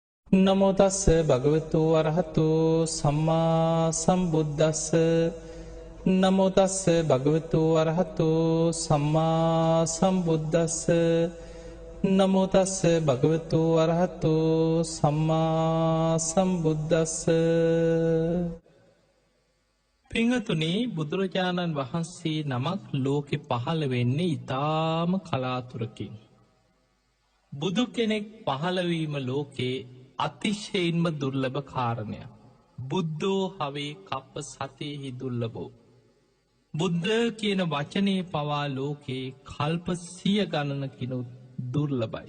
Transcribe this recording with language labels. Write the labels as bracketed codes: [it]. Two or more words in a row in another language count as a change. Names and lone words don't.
[pi] නමෝ තස්ස භගවතු වරහතු සම්මා සම්බුද්දස්ස නමෝ තස්ස භගවතු වරහතු සම්මා සම්බුද්දස්ස නමෝ තස්ස භගවතු වරහතු සම්මා සම්බුද්දස්ස. [si] පිංහතුනි, බුදුරජාණන් වහන්සේ නමක් ලෝකෙ පහළ වෙන්නේ ඉතාම කලාතුරකින්. බුදු කෙනෙක් පහළවීම ලෝකේ අතිශයින්ම දුර්ලභ කාරණය. [pi] බුද්ධෝ හවේ කප්ප සතයෙහි දුර්ලභෝ. [si] බුද්ධ කියන වචනයේ පවා ලෝකේ කල්ප 100 ගණනකිනුත් දුර්ලභයි.